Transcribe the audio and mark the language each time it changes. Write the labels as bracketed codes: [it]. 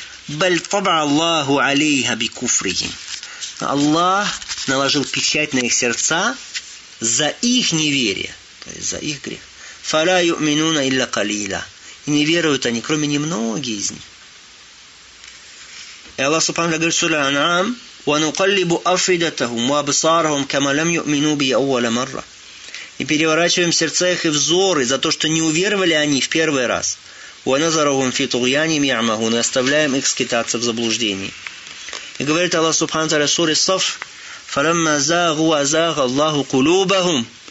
[ar] Баль табаа Аллаху алейха бикуфрихим. [ru] Аллах наложил печать на их сердца за их неверие. То есть за их грех. [ar] Фаля юминуна илля калила. [ru] И не веруют они, кроме немногих из них. И Аллах Субхану говорит в суре Ан'ам: [ar] وَنُقَلِّبُ أَفْئِدَتَهُمْ وَأَبْصَارَهُمْ كَمَا لَمْ يُؤْمِنُوا بِهِ أَوَّلَ مَرَّةٍ. [ru] И переворачиваем сердца их и взоры за то, что не уверовали они в первый раз. [ar] وَنَذَرُهُمْ فِي طُغْيَانِهِمْ يَعْمَهُونَ. [ru] И оставляем их скитаться в заблуждении. И говорит Аллах Субхану Тааля в суре Саф: [ar] فَلَمَّا زَاغُوا أَزَاغَ اللَّهُ قُلُوبَهُمْ.